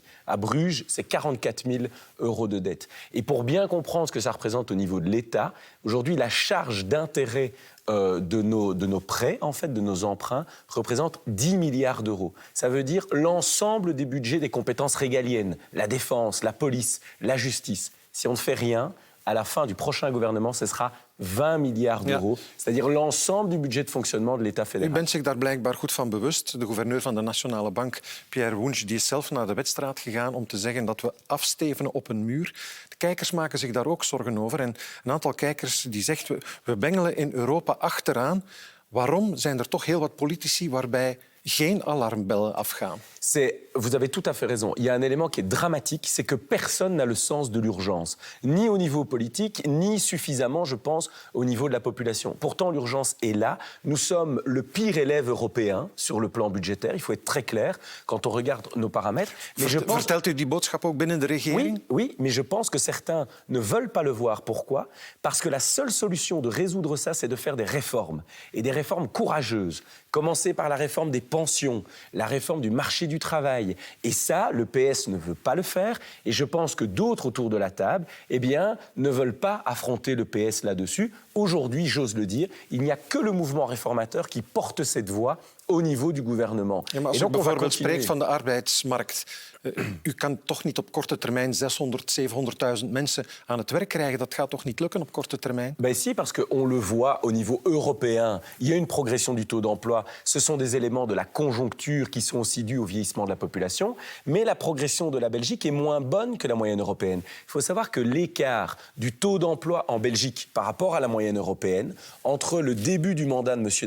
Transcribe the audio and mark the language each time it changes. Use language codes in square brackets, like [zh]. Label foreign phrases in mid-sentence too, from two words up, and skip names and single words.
[fr] À Bruges, c'est 44 000 euros de dette. Et pour bien comprendre ce que ça représente au niveau de l'État, aujourd'hui, la charge d'intérêt de nos prêts, en fait, de nos emprunts, représente 10 milliards d'euros. Ça veut dire l'ensemble des budgets des compétences régaliennes, la défense, la police, la justice. Si on ne fait rien, à la fin du prochain gouvernement, ce sera 20 milliards d'euros. [nl] Ja. [fr] C'est-à-dire l'ensemble du budget de fonctionnement de l'État fédéral. [nl] U bent zich daar blijkbaar goed van bewust. De gouverneur van de Nationale Bank, Pierre Wunsch, die is zelf naar de wedstrijd gegaan om te zeggen dat we afstevenen op een muur. De kijkers maken zich daar ook zorgen over. En een aantal kijkers die zegt, we bengelen in Europa achteraan. Waarom zijn er toch heel wat politici waarbij geen alarmbellen afgaan? [fr] Vous avez tout à fait raison. Il y a un élément qui est dramatique, c'est que personne n'a le sens de l'urgence. Ni au niveau politique, ni suffisamment, je pense, au niveau de la population. Pourtant, l'urgence est là. Nous sommes le pire élève européen sur le plan budgétaire. Il faut être très clair quand on regarde nos paramètres. [nl] Mais vertelt u die boodschap ook binnen de regering? [fr] Oui, mais je pense que certains ne veulent pas le voir. Pourquoi? Parce que la seule solution de résoudre ça, c'est de faire des réformes. Et des réformes courageuses. Commencer par la réforme des pensions, la réforme du marché du travail. Et ça, le PS ne veut pas le faire. Et je pense que d'autres autour de la table, ne veulent pas affronter le PS là-dessus. Aujourd'hui, j'ose le dire, il n'y a que le mouvement réformateur qui porte cette voix au niveau du gouvernement. [nl] Ja, maar als u bijvoorbeeld spreekt van de arbeidsmarkt, u kan toch niet op korte termijn 600, 700.000 mensen aan het werk krijgen. Dat gaat toch niet lukken op korte termijn? [fr] Ben si, parce qu'on le voit au niveau européen. Il y a une progression du taux d'emploi. Ce sont des éléments de la conjoncture qui sont aussi dus au vieillissement de la population. Mais la progression de la Belgique est moins bonne que la moyenne européenne. Il faut savoir que l'écart du taux d'emploi en Belgique par rapport à la moyenne européenne, entre le début du mandat de M.